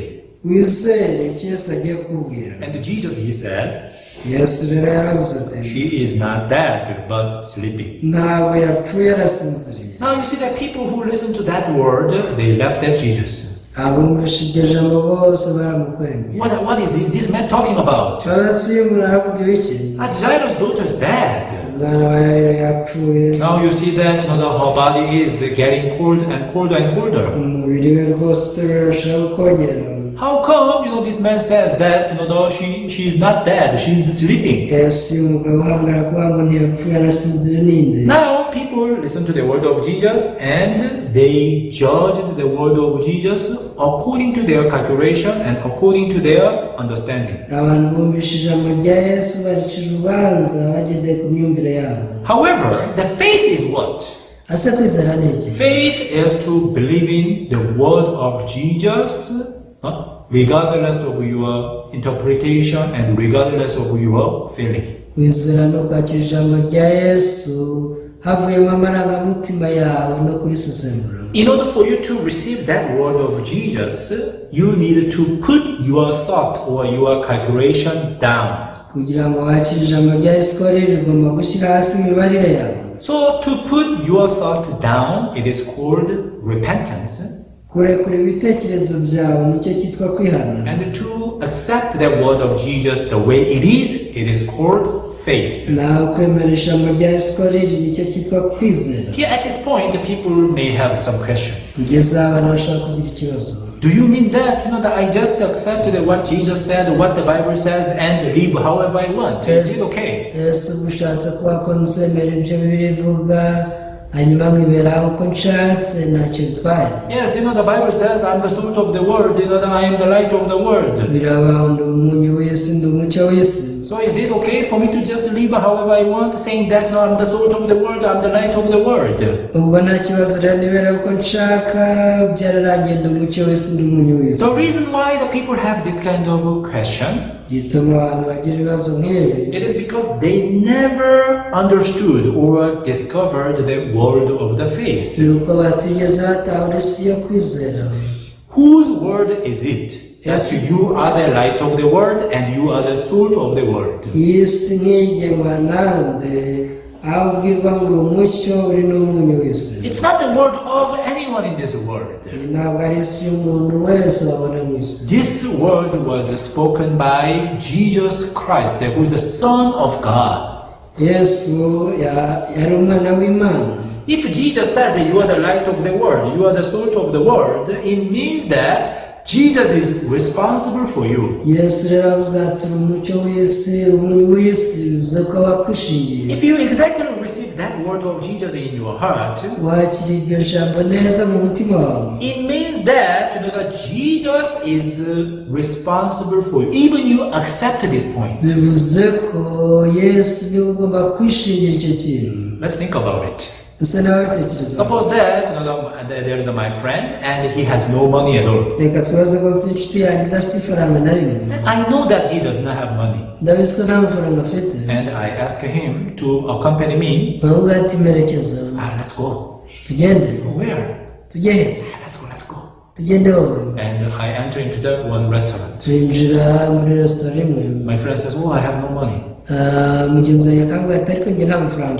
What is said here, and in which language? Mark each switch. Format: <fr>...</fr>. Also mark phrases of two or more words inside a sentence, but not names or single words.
<rw>wizere icyo yesu agiye kubwira</rw> <en>And Jesus, he said,</en> <rw>yesu rero yaravuze ati</rw> <en>"She is not dead, but sleeping."</en> <rw>ntabwo yapfuye arasinziriye</rw> <en>Now you see that people who listen to that word, they left at Jesus.</en> <rw>abumvisha iryo jambo bose baramukwemeye</rw> <en>What is this man talking about?</en> <rw>abatsi umuntu aravuga ibiki</rw> <en>Jairus' daughter is dead.</en> <rw>umwana wa yayiro yapfuye</rw> <en>Now you see that her body is getting cold and colder and colder.</en> <rw>umubiri we rwose urarushaho kongera</rw> <en>How come, this man says that, she is not dead, she is sleeping.</en> <rw>yesu umugabo uhangara kuvuga ngo ntiyapfuye arasinzira ninde</rw> <en>Now people listen to the word of Jesus and they judge the word of Jesus according to their calculation and according to their understanding.</en> <rw>abantu bumvisha ijambo rya yesu baricira urubanza bagendeye ku myumvire yabo</rw> <en>However, the faith is what?</en> <rw>ase kwizera ni iki</rw> <en>Faith is to believe in the word of Jesus, regardless of your interpretation and regardless of your feeling.</en> <rw>kwizera no kwakira ijambo rya yesu havuyemo amarangamutima yawe no kurisesengura</rw> <en>In order for you to receive that word of Jesus, you need to put your thought or your calculation down.</en> <rw>kugira ngo wakire ijambo rya yesu ko rero ugomba gushyira hasi imibarire yawe</rw> <en>So to put your thought down, it is called repentance.</en> <rw>kurekura ibitekerezo byawe nicyo cyitwa kwihana</rw> <en>And to accept the word of Jesus the way it is called faith.</en> <rw>nawe kwemera ijambo rya yesu ko rero nicyo cyitwa kwizera</rw> <en>Here at this point, people may have some question.</en> <rw>kugeza aho abantu bashobora kugira ikibazo</rw> <en>Do you mean that, that I just accepted what Jesus said, what the Bible says, and live however I want? Is it okay?</en> <rw>yesu ushatse kuba ko nsemera ibyo bibiri ivuga hanyuma nkibera uko nshatse ntacyo bitwaye</rw> <en>Yes, the Bible says I'm the salt of the world, that I am the light of the world.</en> <rw>birabaho ndi umunyu w'isi ndi umucyo w'isi</rw> <en>So is it okay for me to just live however I want, saying that I'm the salt of the world, I'm the light of the world?</en> <rw>ubwo nta kibazo rero nibera uko nshaka byararangiye ndi umucyo w'isi ndi umunyu w'isi</rw> <en>The reason why the people have this kind of question,</en> <rw>gituma abantu bagira ibibazo nk'ibi</rw> <en>it is because they never understood or discovered the world of the faith.</en> <rw>ni uko batigeze batahura isi yo kwizera</rw> <en>Whose word is it? Yes. That you are the light of the world and you are the salt of the world.</en> <rw>iyi si nk'igenwa nande aho ubwirwa ngo uri umucyo uri n'umunyu w'isi</rw> <en>It's not the word of anyone in this world.</en> <rw>iyi ntabwo ari isi y'umuntu wese wabona mu isi</rw> <en>This word was spoken by Jesus Christ, who is the Son of God.</en> <rw>yesu yari umwana w'imana</rw> <en>If Jesus said that you are the light of the world, you are the salt of the world, it means that Jesus is responsible for you.</en> <rw>yesu rero avuze ati uri umucyo w'isi umunyu w'isi bivuze ko wakwishingiye</rw> <en>If you exactly receive that word of Jesus in your heart,</en> <rw>wakira iryo jambo neza mu mutima wawe</rw> <en>it means that, that Jesus is responsible for you. Even you accept this point.</en> <rw>bivuze ko yesu niwe ugomba kwishingira icyo kintu</rw> <en>Let's think about it.</en> <rw>gusa nawe bitekereza</rw> <en>Suppose that there is my friend and he has no money at all.</en> <rw>reka twaze ko mfite inshuti yanjye idafite ifaranga na rimwe</rw> <en>I know that he does not have money.</en> <rw>ndabizi ko nta mafaranga afite</rw> <en>And I ask him to accompany me.</en> <rw>ahubwo ati merekeza</rw> <en>Let's go.</en> <rw>tugende</rw> <en>Where?</en> <rw>tujye heza</rw> <en>Let's go.</en> <rw>tugende wowe</rw> <en>And I enter into that one restaurant.</en> <rw>twinjira muri resitora imwe</rw> <en>My friend says, "Oh, I have no money."</en> <rw>mugenzi wanjye akambwira ati ariko njye nta mafaranga</rw>